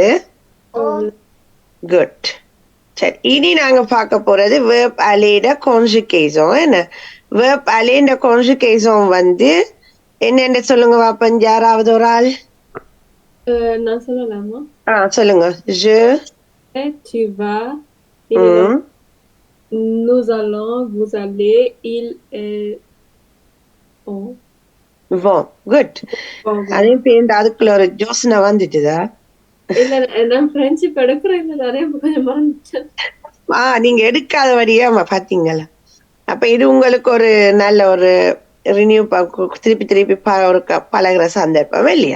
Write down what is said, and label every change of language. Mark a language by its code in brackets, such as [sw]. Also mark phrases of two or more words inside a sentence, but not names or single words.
[ta] ஓம். குட். சரி, இனி நாங்க பார்க்க போறது [en] verb aller conjugation. [ta] என்ன [en] verb aller conjugation [ta] வந்து என்னென்ன சொல்லுங்க பாப்போம். யாராவது ஒரு ஆள் நான் சொல்லலாமா? சொல்லுங்க. [fr] Je, tu vas, ம், nous allons, vous allez, il est, on. vont. [ta] குட். அதையும் பேருந்து அதுக்குள்ள ஒரு யோசனை வந்துட்டுதா? இல்ல நான் ஃப்ரெண்ட்ஷிப் எடுக்கிறேன், இல்ல நிறைய கொஞ்சம் மறந்துட்டேன். நீங்க எடுக்காத வழியா பாத்தீங்களா? அப்ப இது உங்களுக்கு ஒரு நல்ல ஒரு ரினியூ, திருப்பி திருப்பி ஒரு பழகுற சந்தர்ப்பம் இல்லையா?